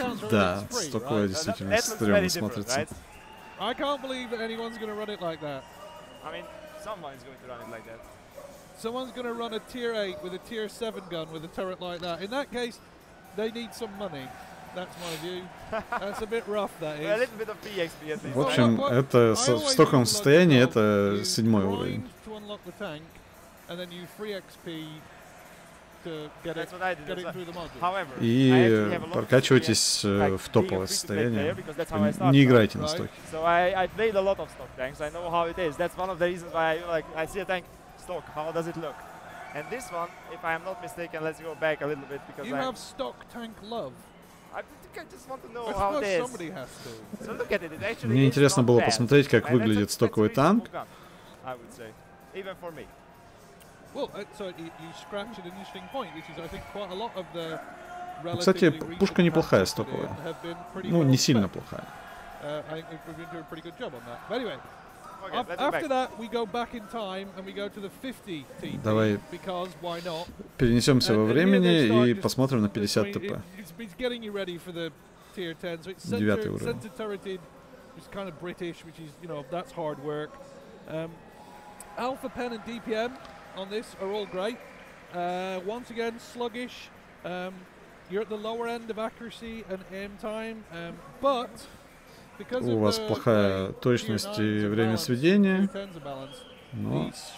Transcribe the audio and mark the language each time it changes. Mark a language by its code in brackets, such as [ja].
[ru] Да, стоковая действительно стрёмно смотрится. [en] I can't believe that anyone's going to run it like that. I mean, someone's going to run it like that. Someone's going to run a tier 8 with a tier 7 gun with a turret like that. In that case, they need some money. That's my view. That's a bit rough, that is. A little bit of PXP at least. [ru] В общем, это в стоковом состоянии это 7-й уровень. [en] to get it through the module. [ru] И прокачивайтесь в топовое состояние. Не играйте на стоке. [en] So I played a lot of stock tanks. I know how it is. That's one of the reasons why I see a tank stock. How does it look? And this one, if I am not mistaken, let's go back a little bit because you have stock tank love. I just want to know how it is. So look at it. It actually [ru] Мне интересно было посмотреть, как выглядит стоковый танк. [en] I would say, even for me. Well, so you scratched an interesting point, which is I think quite a lot of the. [ru] Кстати, пушка неплохая стоковая. Ну, не сильно плохая. [en] I think we've been doing a pretty good job on that. But anyway, after that we go back in time and we go to the 50 TP. [ru] Давай [en] because why not? [ru] Перенесемся во времени и посмотрим на 50 ТП. [en] It's getting you ready for the tier 10. So it's center turreted, which is kind of British, which is, you know, that's hard work. Alpha pen and DPM on this are all great. Once again, sluggish. You're at the lower end of accuracy and aim time, but because [ru] у вас плохая точность и время сведения. Но...